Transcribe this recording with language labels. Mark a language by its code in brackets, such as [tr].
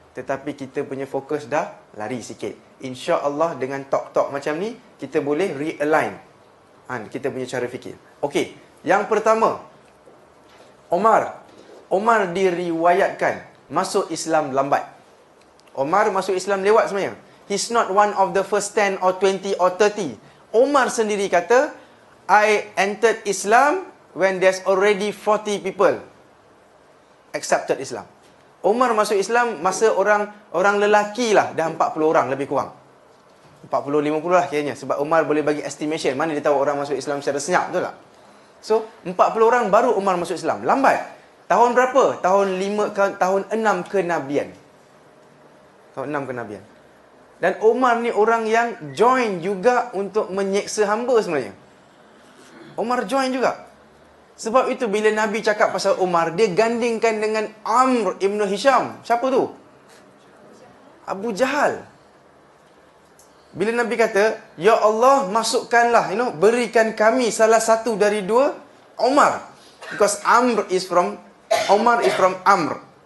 [ms] Tetapi kita punya fokus dah lari sikit. InsyaAllah dengan talk-talk macam ni, kita boleh realign kita punya cara fikir. Okey, yang pertama, Omar diriwayatkan masuk Islam lambat. Omar masuk Islam lewat sebenarnya. [en] He's not one of the first 10 or 20 or 30. [ms] Omar sendiri kata, [en] I entered Islam when there's already 40 people accepted Islam. [ms] Omar masuk Islam masa orang lelaki lah dah 40 orang lebih kurang. 40-50 lah kiranya. Sebab Umar boleh bagi estimation. Mana dia tahu orang masuk Islam secara senyap, betul tak? So, 40 orang baru Umar masuk Islam. Lambat. Tahun berapa? Tahun 6 kenabian. Tahun 6 kenabian. Dan Umar ni orang yang join juga untuk menyeksa hamba sebenarnya. Umar join juga. Sebab itu bila Nabi cakap pasal Umar, dia gandingkan dengan Amr ibn Hisham. Siapa tu? Abu Jahal. Bila Nabi kata, Ya Allah, masukkanlah, berikan kami salah satu dari dua Umar. [en] Because Umar is from Amr.